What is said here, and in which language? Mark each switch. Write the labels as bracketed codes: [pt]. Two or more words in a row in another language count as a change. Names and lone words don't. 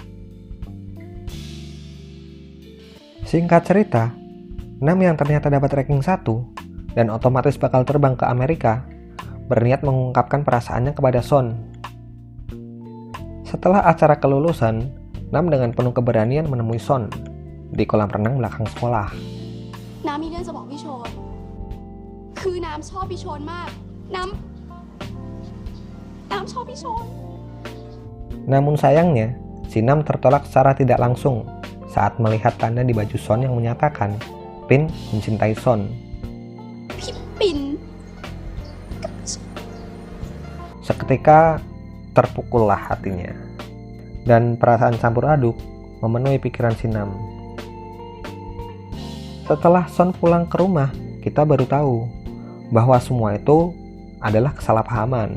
[id] Singkat cerita, Nam yang ternyata dapat ranking 1 dan otomatis bakal terbang ke Amerika, berniat mengungkapkan perasaannya kepada Son. Setelah acara kelulusan, Nam dengan penuh keberanian menemui Son di kolam renang belakang sekolah. [th] น้ำมีเรื่องจะบอกพี่โชนคือน้ำชอบพี่โชนมากน้ำชอบพี่โชน [id] Namun sayangnya, si Nam tertolak secara tidak langsung saat melihat tanda di baju Son yang menyatakan Pin mencintai Son. [th] พี่ปิ่น [id] Seketika terpukullah hatinya, dan perasaan campur aduk memenuhi pikiran si Nam. Setelah Son pulang ke rumah, kita baru tahu bahwa semua itu adalah kesalahpahaman.